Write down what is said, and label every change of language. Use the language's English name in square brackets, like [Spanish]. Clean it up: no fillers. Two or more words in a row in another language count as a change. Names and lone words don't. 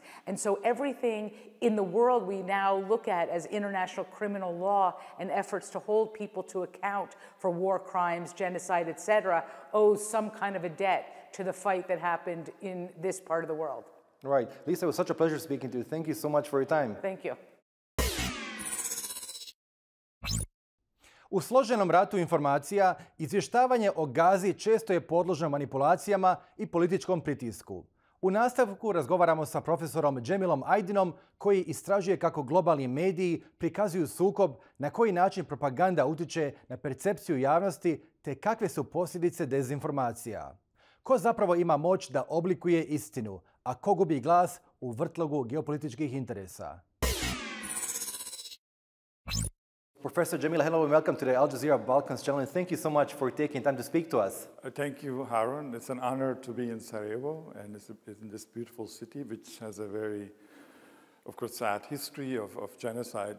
[English] And so everything in the world we now look at as international criminal law and efforts to hold people to account for war crimes, genocide, etc., owes some kind of a debt to the fight that happened in this part of the world. Right. Lisa, it was such a pleasure speaking to you. Thank you so much for your time. Thank you. [Bosnian] U složenom ratu informacija, izvještavanje o Gazi često je podložno manipulacijama i političkom pritisku. U nastavku razgovaramo sa profesorom Cemilom Aydinom, koji istražuje kako globalni mediji prikazuju sukob, na koji način propaganda utječe na percepciju javnosti, te kakve su posljedice dezinformacija. Ko zapravo ima moć da oblikuje istinu, a ko gubi glas u vrtlogu geopolitičkih interesa? [English] Professor Cemil, hello and welcome to the Al Jazeera Balkans channel, and thank you so much for taking time to speak to us. Thank you, Harun. It's an honor to be in Sarajevo, and it's in this beautiful city, which has a very, of course, sad history of genocide.